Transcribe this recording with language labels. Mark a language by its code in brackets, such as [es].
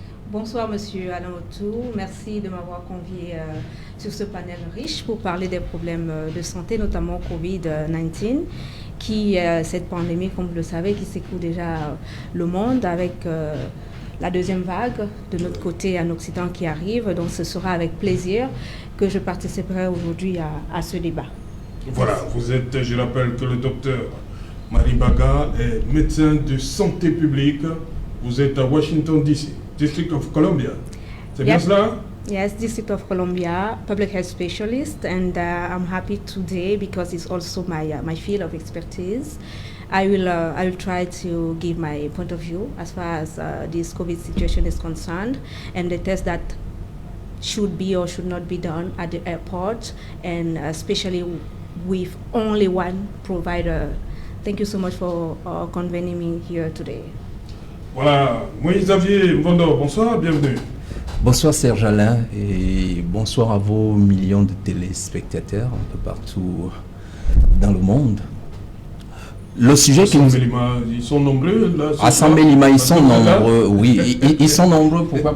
[fr] Bonsoir Monsieur Alain Autou, merci de m'avoir convié sur ce panel riche pour parler des problèmes de santé, notamment Covid-19, cette pandémie, comme vous le savez, qui secoue déjà le monde avec la deuxième vague de notre côté en Occident qui arrive. Donc ce sera avec plaisir que je participerai aujourd'hui à ce débat. Voilà, vous êtes, je rappelle que le docteur Marie Baga est médecin de santé publique. Vous êtes à Washington DC. District of Columbia. C'est bien cela? [en] Yes, District of Columbia, public health specialist, and I'm happy today because it's also my field of expertise. I will try to give my point of view as far as this COVID situation is concerned, and the tests that should be or should not be done at the airport, and especially with only one provider. Thank you so much for convening me here today. [fr] Voilà, Moïse-Xavier Mvondo, bonsoir, bienvenue. Bonsoir Serge Alain et bonsoir à vos millions de téléspectateurs un peu partout dans le monde. Le sujet qui nous... Ils sont nombreux là. À Sambelima, ils sont nombreux, oui. Ils sont nombreux, pourquoi?